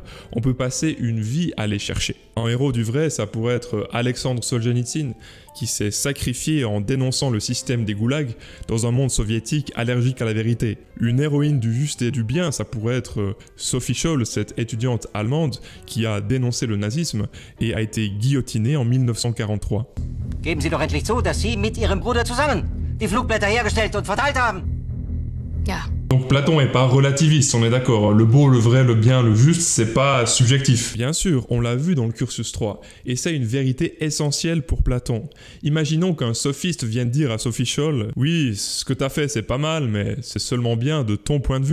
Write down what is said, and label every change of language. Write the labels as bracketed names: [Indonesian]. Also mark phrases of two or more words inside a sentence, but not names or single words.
[French] On peut passer une vie à les chercher. Un héros du vrai, ça pourrait être Alexandre Solzhenitsyn, qui s'est sacrifié en dénonçant le système des goulags dans un monde soviétique allergique à la vérité. Une héroïne du juste et du bien, ça pourrait être Sophie Scholl, cette étudiante allemande qui a dénoncé le nazisme et a été guillotinée en 1943. [German] Geben Sie doch endlich zu, dass Sie mit Ihrem Bruder zusammen die Flugblätter hergestellt und verteilt haben. Ja. [French] Donc Platon est pas relativiste, on est d'accord. Le beau, le vrai, le bien, le juste, c'est pas subjectif. Bien sûr, on l'a vu dans le cursus 3, et c'est une vérité essentielle pour Platon. Imaginons qu'un sophiste vienne dire à Sophie Scholl « Oui, ce que t'as fait c'est pas mal, mais c'est seulement bien de ton point de vue.